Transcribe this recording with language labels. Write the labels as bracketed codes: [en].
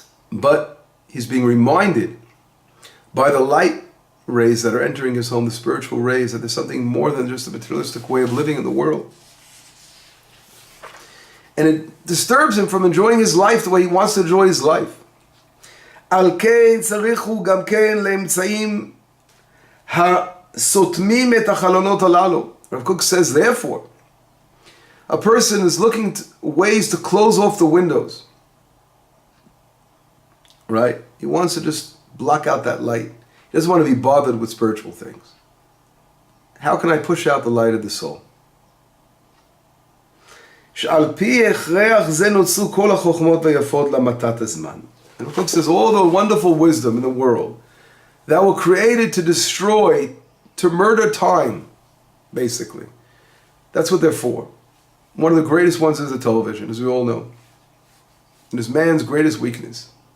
[en] But he's being reminded by the light rays that are entering his home, the spiritual rays, that there's something more than just a materialistic way of living in the world. And it disturbs him from enjoying his life the way he wants to enjoy his life. [he] על כן צריכו גם כן לאמצעים הסותמים את החלונות הללו. [en] Rav Kook says, therefore, a person is looking to ways to close off the windows. Right? He wants to just block out that light. He doesn't want to be bothered with spiritual things. How can I push out the light of the soul? [he] שעל פי הכרח זה נוצרו כל החוכמות היפות למתת הזמן. [en] And Rav Kook says, all the wonderful wisdom in the world that were created to destroy, to murder time, basically. That's what they're for. One of the greatest ones is the television, as we all know. It is man's greatest weakness.